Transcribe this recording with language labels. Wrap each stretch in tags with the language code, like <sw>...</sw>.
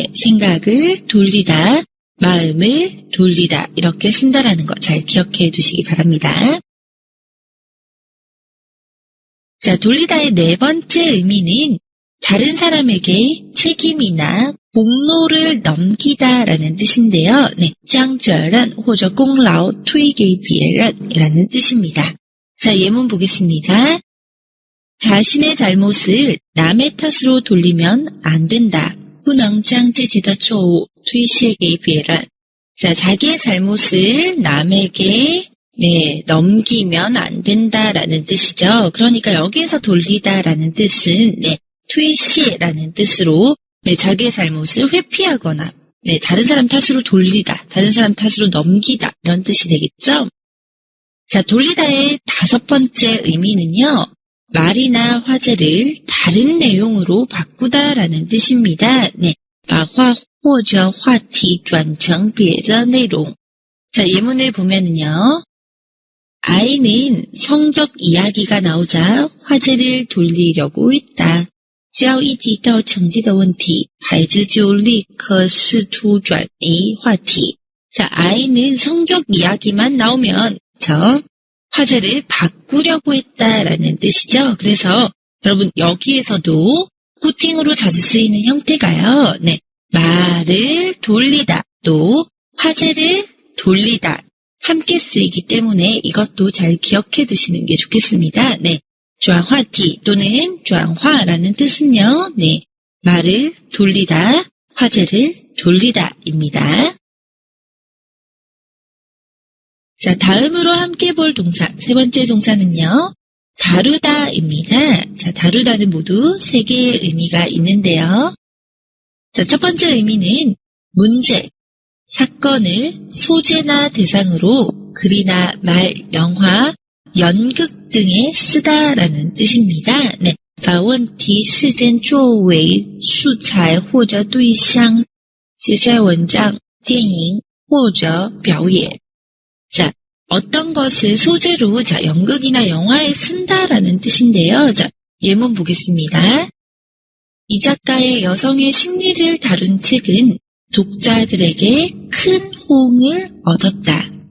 <ko>생각을 돌리다, 마음을 돌리다 이렇게 쓴다라는 거 잘 기억해 두시기 바랍니다. 자, 돌리다의 네 번째 의미는 다른 사람에게 책임이나 공로를 넘기다라는 뜻인데요.</ko> <zh>将责任或者功劳推给别人</zh> <ko>이라는 뜻입니다. 자, 예문 보겠습니다. 자신의 잘못을 남의 탓으로 돌리면 안 된다.</ko> <zh>不能将自己的错误推卸给别人.</zh> <ko>자, 자기의 잘못을 남에게 넘기면 안 된다라는 뜻이죠. 그러니까 여기에서 돌리다라는 뜻은 투이시라는 뜻으로 자기의 잘못을 회피하거나 다른 사람 탓으로 돌리다, 다른 사람 탓으로 넘기다 이런 뜻이 되겠죠. 자, 돌리다의 5번째 의미는요. 말이나 화제를 다른 내용으로 바꾸다라는 뜻입니다.</ko> <zh>把话或者话题转成别的内容.</zh> <ko>자, 예문을 보면은요. 아이는 성적 이야기가 나오자 화제를 돌리려고 했다.</ko> <zh>只要一提到成绩的问题，孩子就立刻试图转移话题.</zh> <ko>자, 아이는 성적 이야기만 나오면 화제를 바꾸려고 했다라는 뜻이죠. 그래서 여러분 여기에서도 꾸팅으로 자주 쓰이는 형태가요. 말을 돌리다, 또 화제를 돌리다 함께 쓰이기 때문에 이것도 잘 기억해 두시는 게 좋겠습니다.</ko> <zh>转话题</zh> <ko>또는 转化라는 뜻은요. 말을 돌리다, 화제를 돌리다입니다. 자, 다음으로 함께 볼 동사, 3번째 동사는요. 다루다입니다. 자, 다루다는 모두 3개의 의미가 있는데요. 자, 첫 번째 의미는 문제, 사건을 소재나 대상으로 글이나 말, 영화, 연극 등에 쓰다라는 뜻입니다.</ko> <zh>把问题事件作为素材或者对象写在文章、电影或者表演.</zh> <ko>자, 어떤 것을 소재로 연극이나 영화에 쓴다라는 뜻인데요. 자, 예문 보겠습니다. 이 작가의 여성의 심리를 다룬 책은 독자들에게 큰 호응을 얻었다.</ko>